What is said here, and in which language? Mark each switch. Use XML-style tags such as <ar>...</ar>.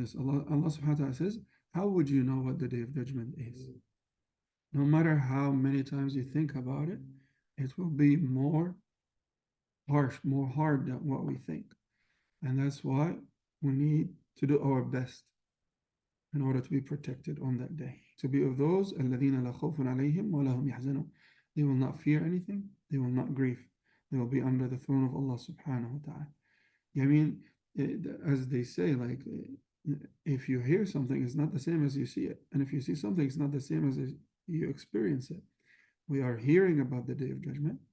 <en>This Allah subhanahu wa ta'ala says, how would you know what the day of judgment is? No matter how many times you think about it, it will be more harsh, more hard than what we think. And that's why we need to do our best in order to be protected on that day. To be of those,</en> <ar>الَّذِينَ لَا خَوْفٌ عَلَيْهِمْ وَلَا هُمْ يَحْزَنُونَ.</ar> <en>They will not fear anything, they will not grieve. They will be under the throne of Allah subhanahu wa ta'ala. I mean, as they say, if you hear something, it's not the same as you see it. And if you see something, it's not the same as you experience it. We are hearing about the day of judgment.</en>